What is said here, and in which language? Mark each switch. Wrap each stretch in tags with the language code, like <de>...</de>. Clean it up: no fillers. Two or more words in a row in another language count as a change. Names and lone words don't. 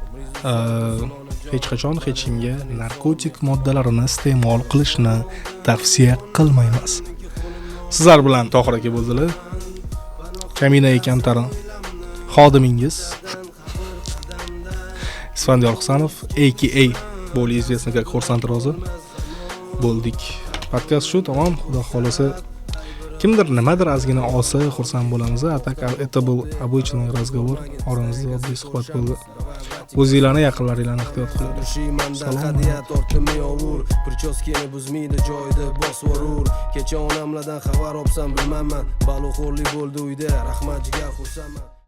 <uz>Hech qachon hech kimga narkotik moddalarini iste'mol qilishni tavsiya qilmaymiz. Sizlar bilan Tohir aka bo'ldilar. Kamina Kamtarin xodimingiz Isfandiyor Husanov aka</uz> <ru>более известный как</ru> <uz>Xursand Ro'zi bo'ldik. Podkast shu, tamom. Xudo xolasa kimdir nimadir ozgina olsa xursand bo'lamiz.</uz> <ru>Это был обычный разговор.</ru> <uz>Oramizda oddiy suhbat bo'ldi. O'zinglarni, yaqinlaringlarni ehtiyot qiling. Salom. Prichoskani buzmaydi joyida bosvorur. Kecha onamlardan xabar olsam bilmayman. Baloxo'rlik bo'ldi uyda. Rahmat jigar xursandman.</uz>